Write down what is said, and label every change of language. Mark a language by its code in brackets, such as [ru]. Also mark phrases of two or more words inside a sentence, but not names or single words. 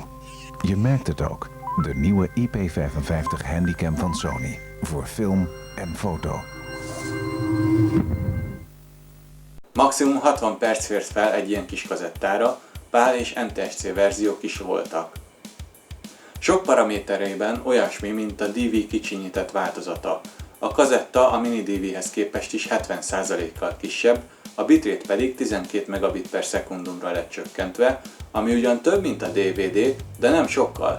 [nl] Je merkt het ook. De nieuwe IP55 Handycam van Sony. Voor film en foto. [hu] Maximum 60 perc fért fel egy ilyen kis kazettára, PAL és NTSC verziók is voltak. Sok paraméterében olyasmi, mint a DV kicsinyített változata. A kazetta a mini DV-hez képest is 70%-kal kisebb, a bitrate pedig 12 megabit per szekundumra lett csökkentve, ami ugyan több, mint a DVD, de nem sokkal.